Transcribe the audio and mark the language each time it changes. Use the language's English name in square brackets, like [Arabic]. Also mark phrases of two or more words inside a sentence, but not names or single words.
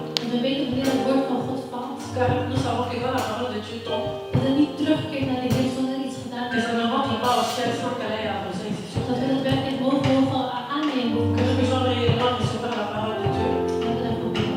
[Dutch] we weten wanneer het woord van God valt. [French] Car nous savons que quand la parole de Dieu tombe, [Dutch] Dat het niet terugkeert naar de Heer zonder iets gedaan te [French] que ça ne [Dutch] hebben. [French] rentre pas au ciel sans qu'elle ait arrosé ici sur [Dutch] Dat we [French] terre. [Dutch] het werkelijk mogen aannemen. [French] Que nous puissions réellement recevoir la parole de Dieu. [Dutch] Dat we daarvoor bidden.